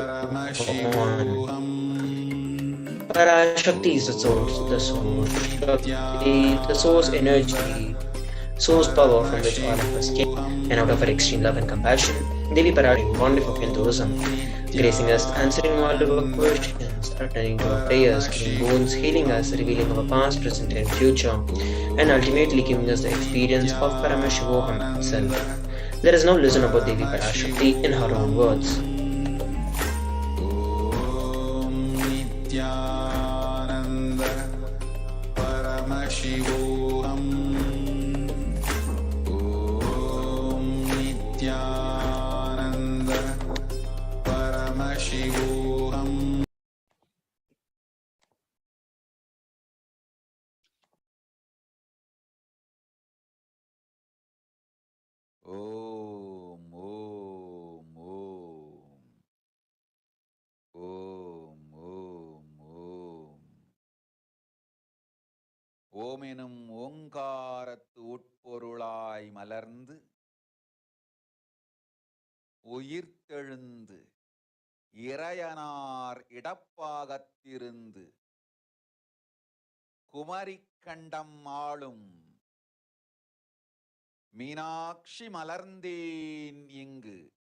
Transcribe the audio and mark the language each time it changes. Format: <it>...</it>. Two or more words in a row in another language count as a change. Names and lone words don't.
<en>Parashakti is the source energy, source power from which all of us came, and out of her extreme love and compassion, Devi Parashakti, wonderful Hinduism, gracing us, answering all of our questions, attending to our prayers, giving boons, healing us, revealing our past, present, and future, and ultimately giving us the experience of Paramashivoham itself. Let us now listen about Devi Parashakti in her own words. Nithyananda Paramashivoham Om Nithyananda Paramashivoham. Om, Om, Om, Om, Om.</en> <ta>ஓம் எனும் ஓங்காரத்து உட்பொருளாய் மலர்ந்து உயிர்த்தெழுந்து இறையனார் இடப்பாகத்திருந்து குமரிக்கண்டம் ஆளும் மீனாட்சி மலர்ந்தேன் இங்கு</ta>